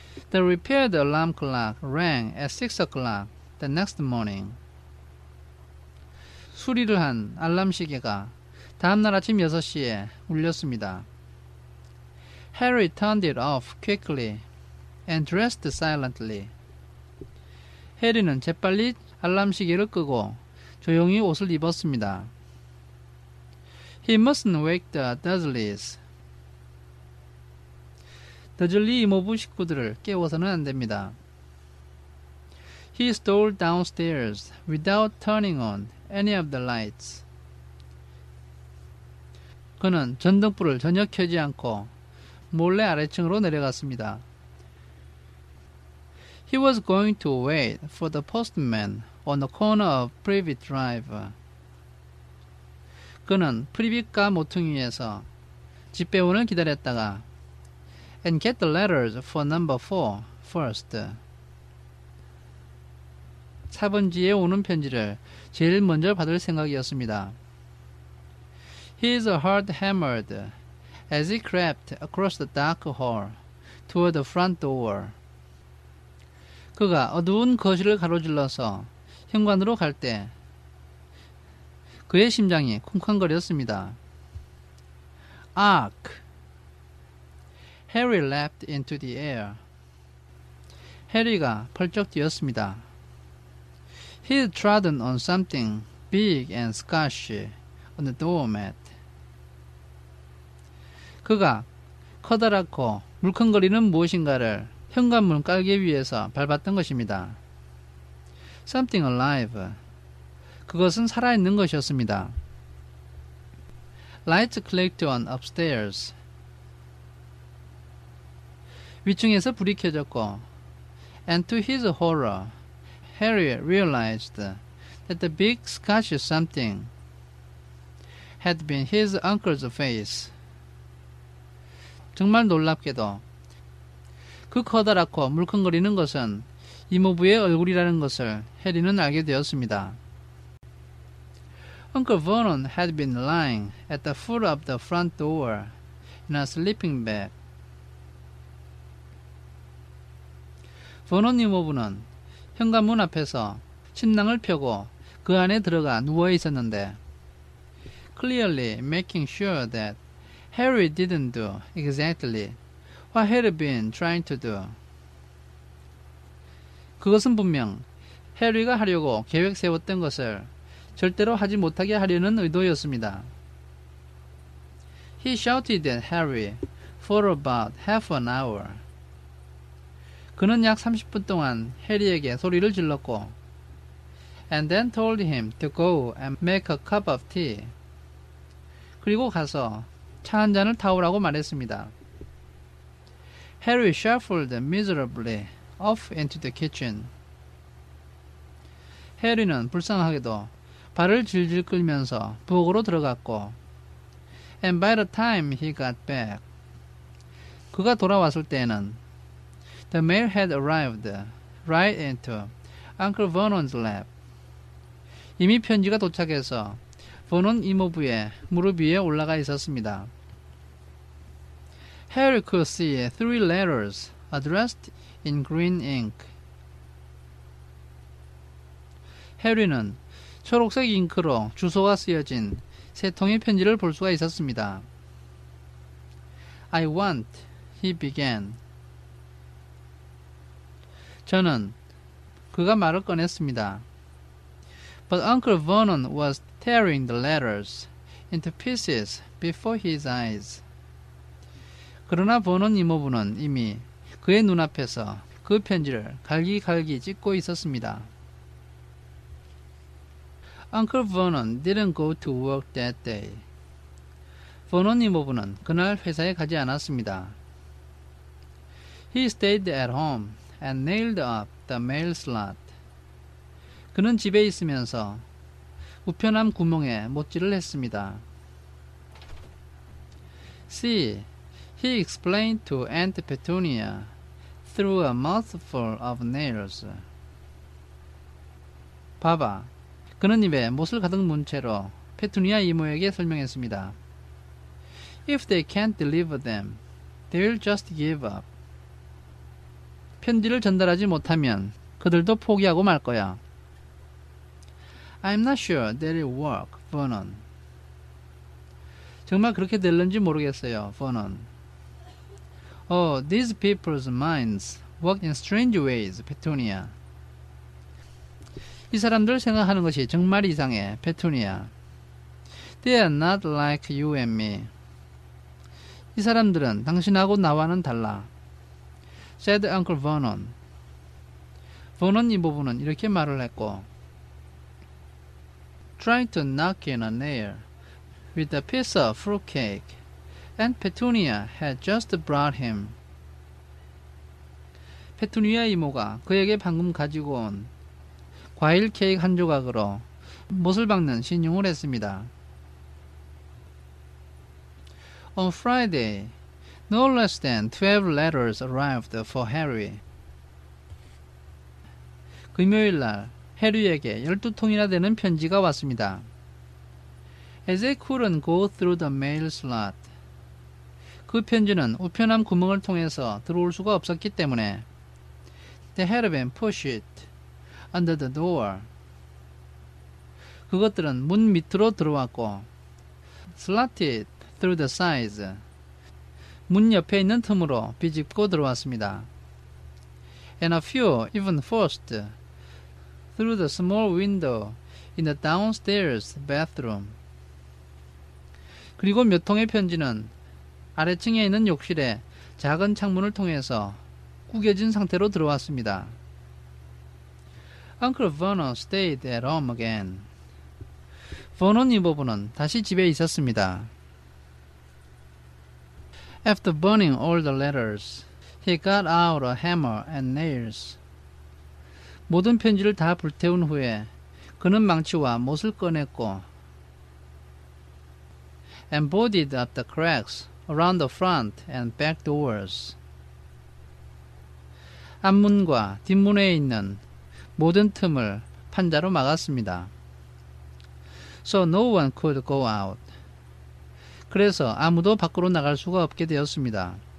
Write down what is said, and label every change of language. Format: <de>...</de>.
<en>The repaired alarm clock rang at 6 o'clock the next morning.</en> <ko>수리를 한 알람 시계가 다음날 아침 6시에 울렸습니다.</ko> <en>Harry turned it off quickly and dressed silently.</en> <ko>해리는 재빨리 알람 시계를 끄고 조용히 옷을 입었습니다.</ko> <en>He mustn't wake the Dursleys.</en> <ko>더즐리 이모부 식구들을 깨워서는 안 됩니다.</ko> <en>He stole downstairs without turning on any of the lights.</en> <ko>그는 전등불을 전혀 켜지 않고 몰래 아래층으로 내려갔습니다.</ko> <en>He was going to wait for the postman on the corner of Privet Drive.</en> <ko>그는 프리빗과 모퉁이에서 집배원을 기다렸다가</ko> <en>and get the letters for number 4 first.</en> <ko>4번지에 오는 편지를 제일 먼저 받을 생각이었습니다.</ko> <en>His heart hammered as he crept across the dark hall toward the front door.</en> <ko>그가 어두운 거실을 가로질러서 현관으로 갈 때 그의 심장이 쿵쾅거렸습니다.</ko> <en>Ark! Harry leapt into the air.</en> <ko>해리가 펄쩍 뛰었습니다.</ko> <en>He had trodden on something big and squashy on the doormat.</en> <ko>그가 커다랗고 물컹거리는 무엇인가를 현관문 깔개 위에서 밟았던 것입니다.</ko> <en>Something alive.</en> <ko>그것은 살아있는 것이었습니다.</ko> <en>Lights clicked on upstairs.</en> <ko>위층에서 불이 켜졌고</ko> <en>and to his horror, Harry realized that the big Scotch something had been his uncle's face.</en> <ko>정말 놀랍게도 그 커다랗고 물컹거리는 것은 이모부의 얼굴이라는 것을 해리는 알게 되었습니다.</ko> <en>Uncle Vernon had been lying at the foot of the front door in a sleeping bag.</en> <ko>버논 이모부는 현관문 앞에서 침낭을 펴고 그 안에 들어가 누워 있었는데,</ko> <en>clearly making sure that Harry didn't do exactly what he had been trying to do.</en> <ko>그것은 분명 해리가 하려고 계획 세웠던 것을 절대로 하지 못하게 하려는 의도였습니다.</ko> <en>He shouted at Harry for about half an hour.</en> <ko>그는 약 30분 동안 해리에게 소리를 질렀고,</ko> <en>and then told him to go and make a cup of tea.</en> <ko>그리고 가서 차 한 잔을 타오라고 말했습니다.</ko> <en>Harry shuffled miserably off into the kitchen.</en> <ko>해리는 불쌍하게도 발을 질질 끌면서 부엌으로 들어갔고,</ko> <en>and by the time he got back,</en> <ko>그가 돌아왔을 때에는</ko> <en>the mail had arrived right into Uncle Vernon's lap.</en> <ko>이미 편지가 도착해서 버논 이모부의 무릎 위에 올라가 있었습니다.</ko> <en>Harry could see 3 letters addressed in green ink.</en> <ko>해리는 초록색 잉크로 주소가 쓰여진 3통의 편지를 볼 수가 있었습니다.</ko> <en>I want, he began.</en> <ko>저는, 그가 말을 꺼냈습니다.</ko> <en>But Uncle Vernon was tearing the letters into pieces before his eyes.</en> <ko>그러나 버논 이모부는 이미 그의 눈앞에서 그 편지를 갈기갈기 찢고 있었습니다.</ko> <en>Uncle Vernon didn't go to work that day.</en> <ko>버논 이모부는 그날 회사에 가지 않았습니다.</ko> <en>He stayed at home and nailed up the mail slot.</en> <ko>그는 집에 있으면서 우편함 구멍에 못질을 했습니다.</ko> <en>See, he explained to Aunt Petunia through a mouthful of nails.</en> <ko>봐봐. 그는 입에 못을 가득 문 채로 페투니아 이모에게 설명했습니다.</ko> <en>If they can't deliver them, they'll just give up.</en> <ko>편지를 전달하지 못하면 그들도 포기하고 말 거야.</ko> <en>I'm not sure that it'll work, Vernon.</en> <ko>정말 그렇게 될는지 모르겠어요, Vernon.</ko> <en>Oh, these people's minds work in strange ways, Petunia.</en> <ko>이 사람들 생각하는 것이 정말 이상해, 페투니아.</ko> <en>They are not like you and me.</en> <ko>이 사람들은 당신하고 나와는 달라.</ko> <en>said Uncle Vernon.</en> <ko>버논 이모부는 이렇게 말을 했고,</ko> <en>trying to knock in a nail with a piece of fruit cake Aunt Petunia had just brought him.</en> <ko>페투니아 이모가 그에게 방금 가지고 온 과일 케이크 한 조각으로 못을 박는 신용을 했습니다.</ko> <en>On Friday, no less than 12 letters arrived for Harry.</en> <ko>금요일 날 해리에게 12통이나 되는 편지가 왔습니다.</ko> <en>As they couldn't go through the mail slot.</en> <ko>그 편지는 우편함 구멍을 통해서 들어올 수가 없었기 때문에</ko> <en>they had been pushed under the door.</en> <ko>그것들은 문 밑으로 들어왔고</ko> <en>slotted through the sides.</en> <ko>문 옆에 있는 틈으로 비집고 들어왔습니다.</ko> <en>And a few even forced through the small window in the downstairs bathroom.</en> <ko>그리고 몇 통의 편지는 아래층에 있는 욕실의 작은 창문을 통해서 구겨진 상태로 들어왔습니다.</ko> <en>Uncle Vernon stayed at home again.</en> <ko>버논 이모부는 다시 집에 있었습니다.</ko> <en>After burning all the letters, he got out a hammer and nails.</en> <ko>모든 편지를 다 불태운 후에 그는 망치와 못을 꺼냈고</ko> <en>and boarded up the cracks around the front and back doors.</en> <ko>앞문과 뒷문에 있는 모든 틈을 판자로 막았습니다.</ko> <en>So no one could go out.</en> <ko>그래서 아무도 밖으로 나갈 수가 없게 되었습니다.</ko>